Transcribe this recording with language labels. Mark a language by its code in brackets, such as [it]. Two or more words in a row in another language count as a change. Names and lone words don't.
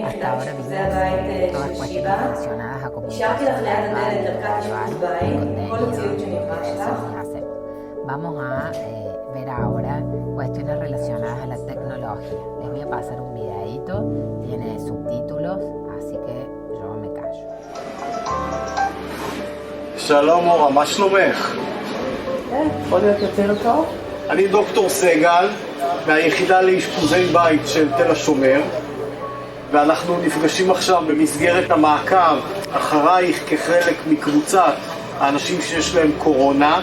[es] Hasta ahora vimos todas cuestiones relacionadas a comunicación verbal, y contenido, hacemos. Vamos a ver ahora cuestiones relacionadas a la tecnología. Les voy a pasar un videíto, tiene subtítulos, así que yo me callo. [he] שלום אורה, מה שלומך? יכול להיות יותר טוב? אני דוקטור סגל, מהיחידה לאשפוזי בית של תל השומר, ואנחנו נפגשים עכשיו במסגרת המעקב אחרייך כחלק מקבוצת האנשים שיש להם קורונה.